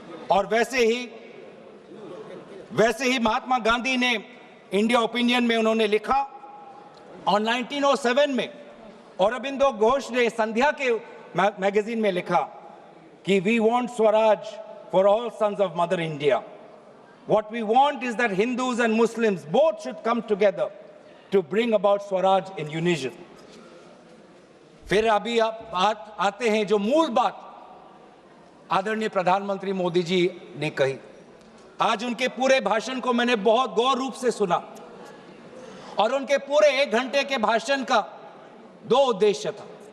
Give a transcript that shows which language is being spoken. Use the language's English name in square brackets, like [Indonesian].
[Hindi] और वैसे ही महात्मा गांधी ने इंडिया ओपिनियन में उन्होंने लिखा, और 1907 में औरबिंदो घोष ने संध्या के मैगजीन में लिखा कि [English] We want Swaraj for all sons of mother India. What we want is that Hindus and Muslims both should come together to bring about Swaraj in unison. [Hindi] फिर अभी आप आते हैं जो मूल बात आदरणीय प्रधानमंत्री मोदी जी ने कही। आज उनके पूरे भाषण को मैंने बहुत गौर रूप से सुना, और उनके पूरे 1 घंटे के भाषण का 2 उद्देश्य था।